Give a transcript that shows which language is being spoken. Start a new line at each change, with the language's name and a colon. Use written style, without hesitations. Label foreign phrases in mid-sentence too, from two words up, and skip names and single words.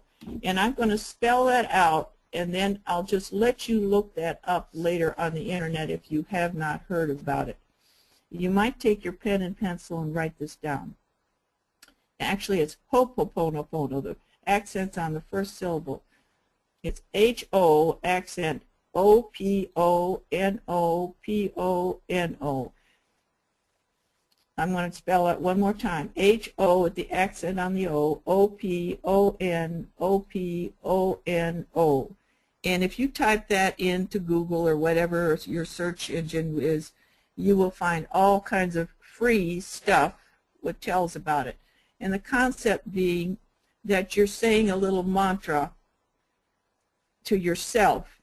English: And I'm going to spell that out, and then I'll just let you look that up later on the internet if you have not heard about it. You might take your pen and pencil and write this down. Actually, it's Ho'oponopono, the accent's on the first syllable. It's H-O, accent H-O-P-O-N-O-P-O-N-O. I'm going to spell it one more time. H-O with the accent on the O, O-P-O-N-O-P-O-N-O. And if you type that into Google or whatever your search engine is, you will find all kinds of free stuff that tells about it. And the concept being that you're saying a little mantra to yourself.